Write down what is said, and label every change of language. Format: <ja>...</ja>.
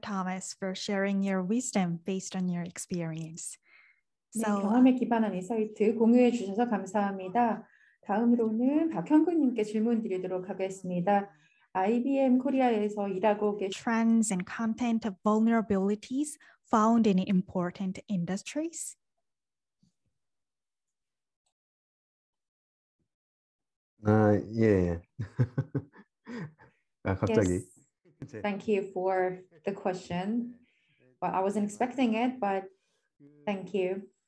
<en>Thomas, for sharing your wisdom based on your experience.</en> <ko>네,</ko> <en>So,</en> <ko>경험에 기반한 인사이트 공유해 주셔서 감사합니다. 다음으로는 박형근님께 질문 드리도록 하겠습니다. IBM 코리아에서 일하고 계신</ko> <en>trends and content of vulnerabilities found in important industries.</en> <ko>예. 갑자기.</ko> <en>Yes, thank you for the question. Well, I wasn't expecting it, but thank you.</en>